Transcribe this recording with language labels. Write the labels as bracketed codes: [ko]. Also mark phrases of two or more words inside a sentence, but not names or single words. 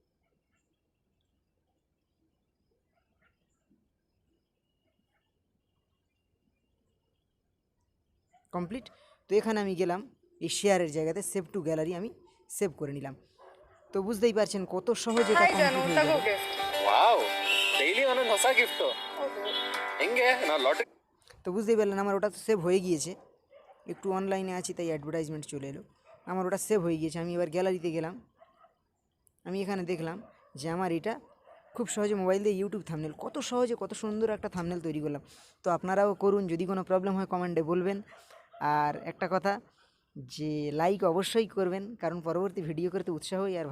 [bn] কমপ্লিট। তো এখানে আমি গেলাম এই শেয়ারের জায়গাতে [en] save to gallery, [bn] আমি সেভ করে নিলাম। তো বুঝতেই পারছেন কত সহজে এটা কমপ্লিট হয়ে যাবে। [en] wow daily [kn] ಒಂದೊಂದು ಹೊಸ ಗಿಫ್ಟು ಹೆಂಗೆ ನಾವು ಲಾಟ್ರಿ [bn] তো বুঝতেই পারলেন আমার ওটা সেভ হয়ে গিয়েছে। একটু অনলাইনে আছি তাই অ্যাডভার্টাইজমেন্ট চলে এলো। আমার ওটা সেভ হয়ে গিয়েছে। আমি এবার গ্যালারিতে গেলাম, আমি এখানে দেখলাম যে আমার এটা খুব সহজে মোবাইল দিয়ে ইউটিউব থাম্বনেল, কত সহজে কত সুন্দর একটা থাম্বনেল তৈরি করলাম। তো আপনারাও করুন, যদি কোনো প্রবলেম হয় কমেন্টে বলবেন। আর একটা কথা, যে লাইক অবশ্যই করবেন, কারণ পরবর্তী ভিডিও করতে উৎসাহ হয়।